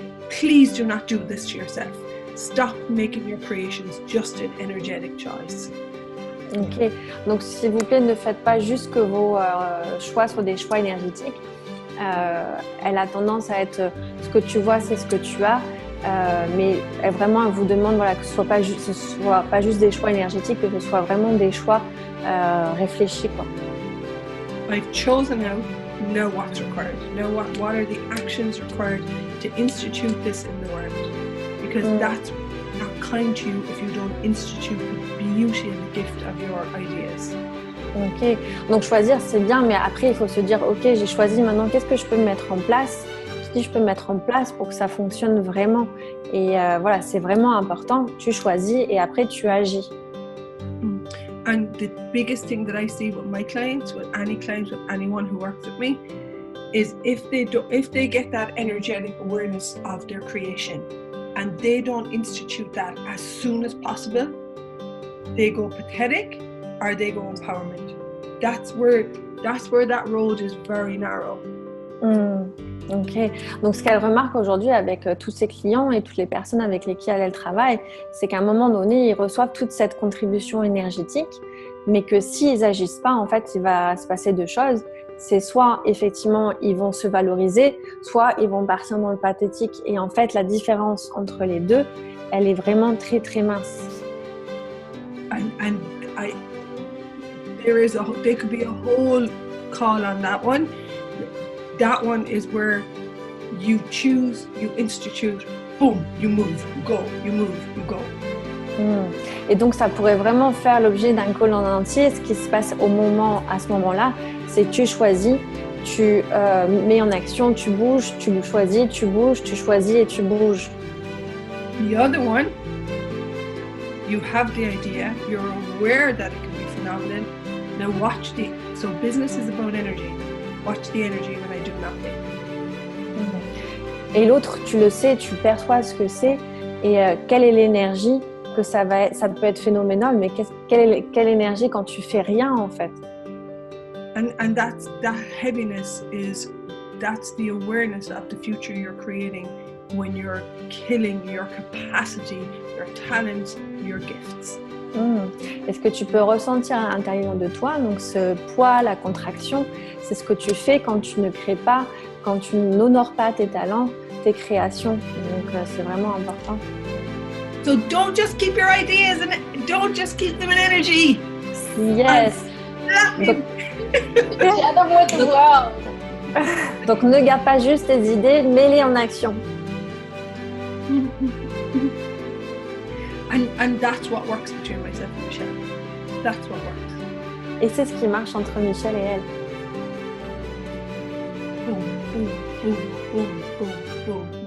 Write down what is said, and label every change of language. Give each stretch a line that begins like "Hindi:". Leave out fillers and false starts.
English: Please do not do this to yourself. Stop making your creations just an energetic choice.
French: Ok, donc s'il vous plaît, ne faites pas juste que vos choix soient des choix énergétiques. Elle a tendance à être ce que tu vois, c'est ce que tu as, mais vraiment, elle vous demande que ce soit pas juste des choix énergétiques, que ce soit vraiment des choix réfléchis, quoi.
English: I've chosen now what's required. Now what are the actions required to institute this in the world? Because that's not kind to you if you don't institute the beauty and the gift of your ideas.
French: Ok, donc choisir c'est bien, mais après il faut se dire ok, j'ai choisi, maintenant qu'est-ce que je peux mettre en place? Qu'est-ce que je peux mettre en place pour que ça fonctionne vraiment? Et voilà, c'est vraiment important. Tu choisis et après tu agis.
English: And the biggest thing that I see with my clients, with anyone who works with me, is if they get that energetic awareness of their creation and they don't institute that as soon as possible, they go pathetic or they go empowerment. That's where that road is very narrow.
French: Ok, donc ce qu'elle remarque aujourd'hui avec tous ses clients et toutes les personnes avec lesquelles elle travaille, c'est qu'à un moment donné, ils reçoivent toute cette contribution énergétique, mais que s'ils n'agissent pas, en fait, il va se passer deux choses. C'est soit, effectivement, ils vont se valoriser, soit ils vont partir dans le pathétique. Et en fait, la différence entre les deux, elle est vraiment très, très mince.
English: There could be a whole call on that one. That one is where you choose, you institute, boom, you move, you go, you move, you go.
French: Et donc, ça pourrait vraiment faire l'objet d'un call en entier. Ce qui se passe à ce moment-là, c'est que tu choisis, tu mets en action, tu bouges, tu choisis, tu bouges, tu choisis et tu bouges.
English: The other one, you have the idea, you're aware that it can be phenomenal. Now so business is about energy. Watch the energy when I do nothing.
French: Et l'autre, tu le sais, tu perçois ce que c'est et quelle est l'énergie que ça peut être phénoménal, mais quelle énergie quand tu fais rien en fait.
English: And that heaviness that's the awareness of the future you're creating when you're killing your capacity, your talents, your gifts.
French: Et ce que tu peux ressentir à l'intérieur de toi, donc ce poids, la contraction, c'est ce que tu fais quand tu ne crées pas, quand tu n'honores pas tes talents, tes créations. Donc c'est vraiment important.
English: So don't just keep your ideas and don't just keep them in energy. Yes. Share them with the world.
French: Donc ne garde pas juste tes idées, mets-les en action.
English: And that's what works between myself and Michelle. That's what works.
French: Et c'est ce qui marche entre Michelle et elle.
English: Boom, boom, boom, boom, boom, boom.